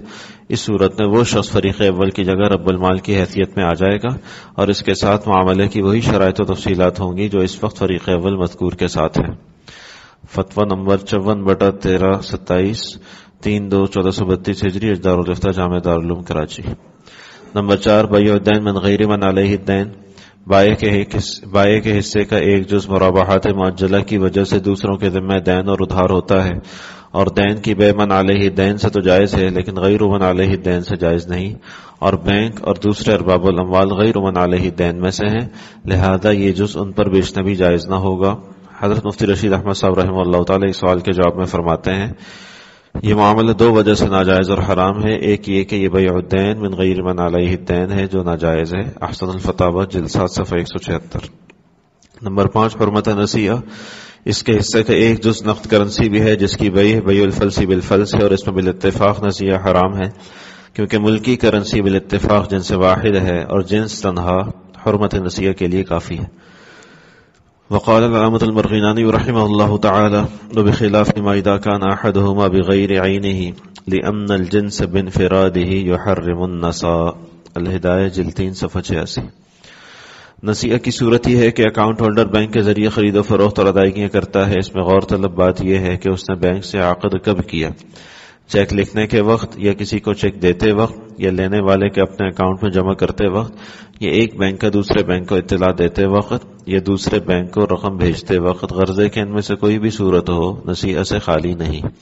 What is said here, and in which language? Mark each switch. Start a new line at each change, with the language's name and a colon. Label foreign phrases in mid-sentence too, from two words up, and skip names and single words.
Urdu: اس صورت میں وہ شخص فریق اول کی جگہ رب المال کی حیثیت میں آ جائے گا اور اس کے ساتھ معاملے کی وہی شرائط و تفصیلات ہوں گی جو اس وقت فریق اول مذکور کے ساتھ ہے. فتویٰ نمبر 54/1327 3/2/1432 ہجری اجدار الافتاء جامع دارالعلوم کراچی. نمبر 4
Arabic: بیع الدین من غیر من علیہ الدین.
Urdu: بائع کے حصے کا ایک جز مرابحات معجلہ کی وجہ سے دوسروں کے ذمہ دین اور ادھار ہوتا ہے، اور دین کی بے
Arabic: من علیہ دین
Urdu: سے تو جائز ہے لیکن
Arabic: غیر من علیہ دین
Urdu: سے جائز نہیں، اور بینک اور دوسرے
Arabic: ارباب الاموال غیر من علیہ دین
Urdu: میں سے ہیں، لہذا یہ جز ان پر بیچنا بھی جائز نہ ہوگا. حضرت مفتی رشید احمد صاحب رحمہ اللہ تعالی اس سوال کے جواب میں فرماتے ہیں یہ معاملہ 2 وجہ سے ناجائز اور حرام ہے. ایک یہ کہ یہ
Arabic: بیع الدین من غیر من علیہ الدین
Urdu: ہے جو ناجائز ہے. احسن الفتاوی جلد 7 صفحہ 176. نمبر 5 حرمت نسیہ. اس کے حصے کا ایک جز نقد کرنسی بھی ہے جس کی بیع
Arabic: الفلس بالفلس
Urdu: ہے، اور اس میں بالاتفاق نسیہ حرام ہے کیونکہ ملکی کرنسی بالاتفاق جنس واحد ہے اور جنس تنہا حرمت نسیہ کے لیے کافی ہے.
Arabic: وقال العلامة المرغناني رحمه الله تعالى وبخلاف ما إذا كان أحدهما بغير عينه لأن الجنس بانفراده يحرم النساء.
Urdu: الہدایہ جلد 3 صفحہ 86. نسیہ کی صورت یہ ہے کہ اکاؤنٹ ہولڈر بینک کے ذریعے خرید و فروخت اور ادائیگیاں کرتا ہے. اس میں غور طلب بات یہ ہے کہ اس نے بینک سے عقد کب کیا، چیک لکھنے کے وقت یا کسی کو چیک دیتے وقت یا لینے والے کے اپنے اکاؤنٹ میں جمع کرتے وقت، یا ایک بینک کا دوسرے بینک کو اطلاع دیتے وقت یا دوسرے بینک کو رقم بھیجتے وقت، غرضے کہ ان میں سے کوئی بھی صورت ہو نسیہ سے خالی نہیں.